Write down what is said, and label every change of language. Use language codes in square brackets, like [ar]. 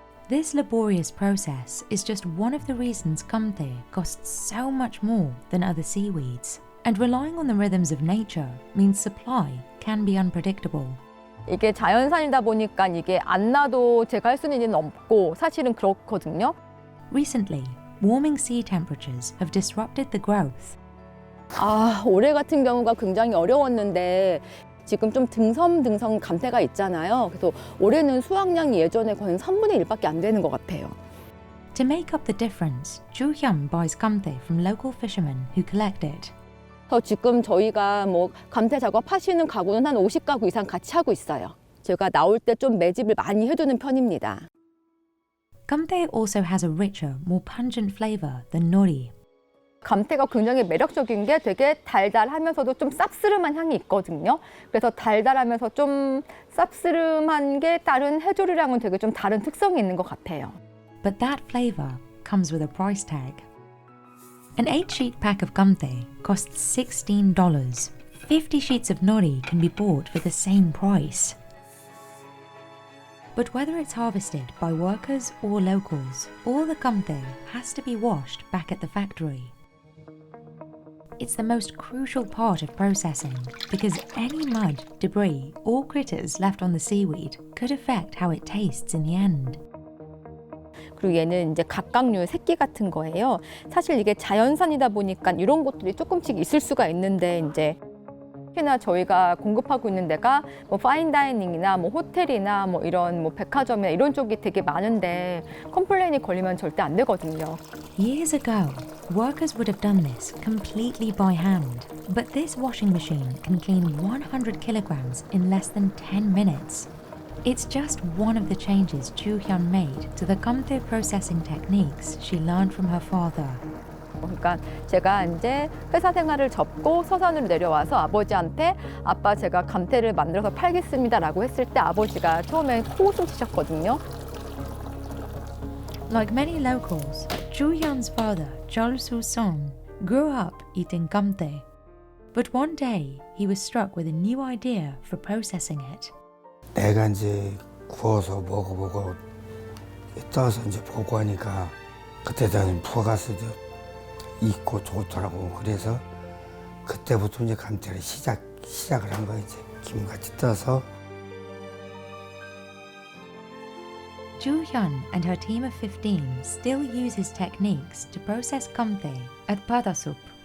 [en] This laborious process is just one of the reasons kamtae costs so much more than other seaweeds, and relying on the rhythms of nature means supply can be unpredictable. [ko] 이게 자연산이다 보니까 이게 안 놔도 제가 할 수 있는 일은 없고 사실은 그렇거든요. [en] Recently, warming sea temperatures have disrupted the growth. [ko] 올해 같은 경우가 굉장히 어려웠는데 지금 좀 등섬 감태가 있잖아요. 그래서 올해는 수확량이 예전에 거의 3분의 1밖에 안 되는 것 같아요. [en] To make up the difference, Chu Hyun buys kamtae from local fishermen who collect it. [ko] 지금 저희가 뭐 감태 작업하시는 가구는 한 50가구 이상 같이 하고 있어요. 제가 나올 때 좀 매집을 많이 해두는 편입니다. [en] Kamtae also has a richer, more pungent flavor than nori. [ko] 감태가 굉장히 매력적인 게 되게 달달하면서도 좀 쌉스름한 향이 있거든요. 그래서 달달하면서 좀 쌉스름한 게 다른 해조류랑은 되게 좀 다른 특성이 있는 것 같아요. [en] But that flavor comes with a price tag. An 8-sheet pack of kamtae costs $16. 50 sheets of nori can be bought for the same price. But whether it's harvested by workers or locals, all the kamtae has to be washed back at the factory. It's the most crucial part of processing because any mud, debris, or critters left on the seaweed could affect how it tastes in the end. [ko] 그리고 얘는 이제 각각류의 새끼 같은 거예요. 사실 이게 자연산이다 보니까 이런 것들이 조금씩 있을 수가 있는데 이제 특히나 저희가 공급하고 있는 데가 뭐 파인다이닝이나 뭐 호텔이나 뭐 이런 뭐 백화점이나 이런 쪽이 되게 많은데 컴플레인이 걸리면 절대 안 되거든요. [en] Years ago, workers would have done this completely by hand, but this washing machine can clean 100 kilograms in less than 10 minutes. It's just one of the changes Chu Hyun made to the kamtae processing techniques she learned from her father. [ko] 그러니까 제가 이제 회사 생활을 접고 서산으로 내려와서 아버지한테 아빠 제가 감태를 만들어서 팔겠습니다라고 했을 때 아버지가 처음에 코웃음 치셨거든요. [en] Like many locals, Chu Hyun's father, Chol Soo-song, grew up eating kamte. But one day, he was struck with a new idea for processing it. [ko] 내가 이제 구워서 먹어보고 떠서 이제 보고 하니까 그때 저는 부가스도 있고 좋더라고. 그래서 그때부터 이제 감태를 시작을 한 거야. 이제 김같이 떠서. [en] Chu Hyun and her team of 15 still use his techniques to process kamte at Padasup.